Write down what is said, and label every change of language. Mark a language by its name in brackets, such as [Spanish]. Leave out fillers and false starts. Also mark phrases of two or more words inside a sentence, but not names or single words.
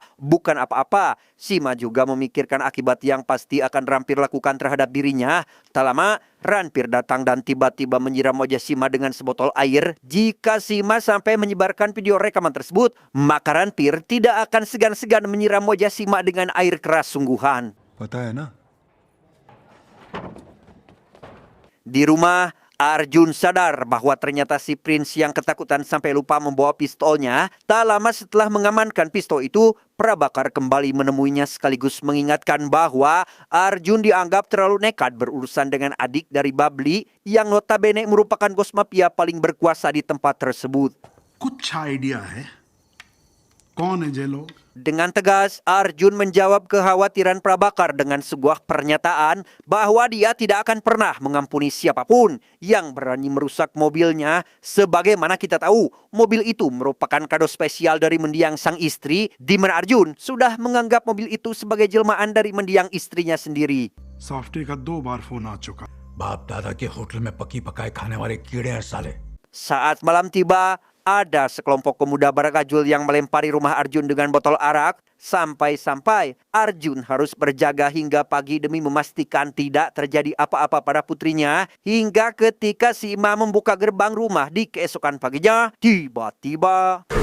[Indonesian] Bukan apa-apa, Sima juga memikirkan akibat yang pasti akan Ranfir lakukan terhadap dirinya. Tak lama, Ranfir datang dan tiba-tiba menyiram wajah Sima dengan sebotol air. Jika Sima sampai menyebarkan video rekaman tersebut, maka Ranfir tidak akan segan-segan menyiram wajah Sima dengan air keras sungguhan. [Hindi] पता है ना [Indonesian] Di rumah, Arjun sadar bahwa ternyata si Prince yang ketakutan sampai lupa membawa pistolnya. Tak lama setelah mengamankan pistol itu, Prabakar kembali menemuinya sekaligus mengingatkan bahwa Arjun dianggap terlalu nekat berurusan dengan adik dari Babli yang notabene merupakan bos mafia paling berkuasa di tempat tersebut. [Hindi] कुछ आइडिया है कौन है ये लोग? [Indonesian] Dengan tegas, Arjun menjawab kekhawatiran Prabakar dengan sebuah pernyataan bahwa dia tidak akan pernah mengampuni siapapun yang berani merusak mobilnya. Sebagaimana kita tahu, mobil itu merupakan kado spesial dari mendiang sang istri, di mana Arjun sudah menganggap mobil itu sebagai jelmaan dari mendiang istrinya sendiri. [Hindi] सॉफ्टी का 2 बार फोन आ चुका। बाप दादा के होटल में पकी पकाए खाने वाले कीड़े हैं साले। [Indonesian] Saat malam tiba, ada sekelompok pemuda barakajul yang melempari rumah Arjun dengan botol arak. Sampai-sampai Arjun harus berjaga hingga pagi demi memastikan tidak terjadi apa-apa pada putrinya. Hingga ketika si Ima membuka gerbang rumah di keesokan paginya, tiba-tiba...